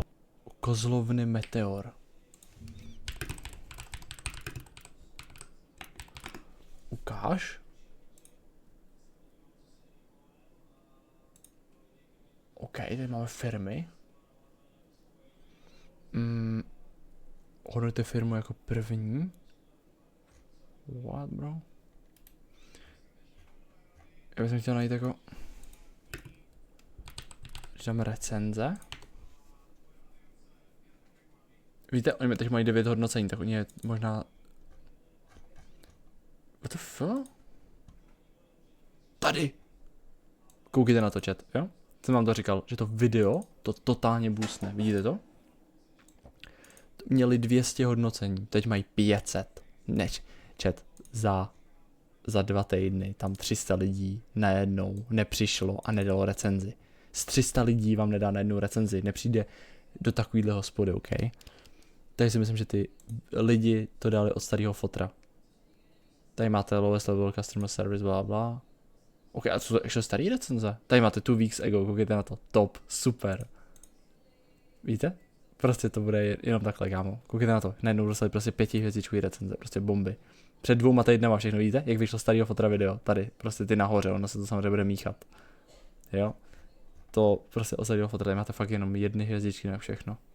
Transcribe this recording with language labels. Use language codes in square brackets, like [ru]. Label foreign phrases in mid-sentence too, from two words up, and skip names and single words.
[cs] Kozlovny Meteor. Ukáž? OK, tady máme firmy. Hodnotíte firmu jako první. [en] What, bro? [cs] Já bych chtěl najít jako... Když dáme recenze. Víte, oni teď mají 9 hodnocení, tak oni je možná... [en] What the fuck? [cs] Tady! Koukejte na to, chat, jo? Jsem vám to říkal, že to video to totálně boostne, vidíte to? Měli 200 hodnocení, teď mají 500. Neč, chat, za 2 týdny tam 300 lidí najednou nepřišlo a nedalo recenzi. Z 300 lidí vám nedá na jednu recenzi, nepřijde do takovýhle hospody, OK? Takže si myslím, že ty lidi to dali od starého fotra. Tady máte [en] lowest level customer service, [cs] bla bla. OK, a co to ještě starý recenze? Tady máte 2 [en] weeks ago, [cs] koukejte na to. Top, super. Víte? Prostě to bude jenom takhle, kámo. Koukejte na to. Najednou dostali prostě 5 hvězdičkový recenze, prostě bomby. Před 2 týdnama všechno, vidíte? Jak vyšlo starého fotra video, tady, prostě ty nahoře, ono se to samozřejmě bude míchat. Jo? To prostě od starého fotra, tady máte fakt jenom 1 hvězdičky na všechno.